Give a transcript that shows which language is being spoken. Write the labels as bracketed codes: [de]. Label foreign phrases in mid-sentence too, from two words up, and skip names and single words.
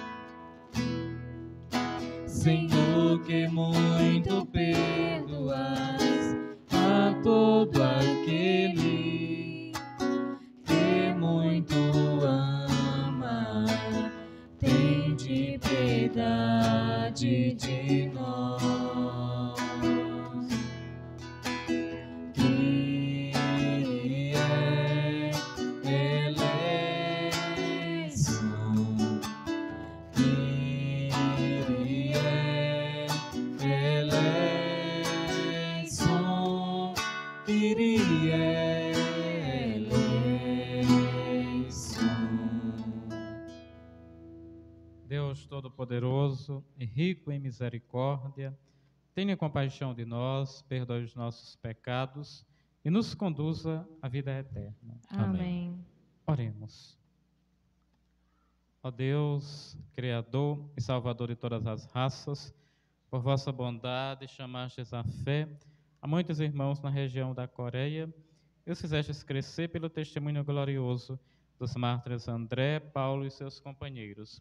[pt] Senhor, que muito perdoas a todo aquele que muito ama, tende piedade de nós. [el] Kyrie eleison, Kyrie eleison, Kyrie eleison. [pt] Deus Todo-Poderoso e rico em misericórdia, tenha compaixão de nós, perdoe os nossos pecados e nos conduza à vida eterna. Amém. Oremos. Ó Deus, Criador e Salvador de todas as raças, por vossa bondade chamastes à fé a muitos irmãos na região da Coreia e os fizestes crescer pelo testemunho glorioso dos mártires André, Paulo e seus companheiros.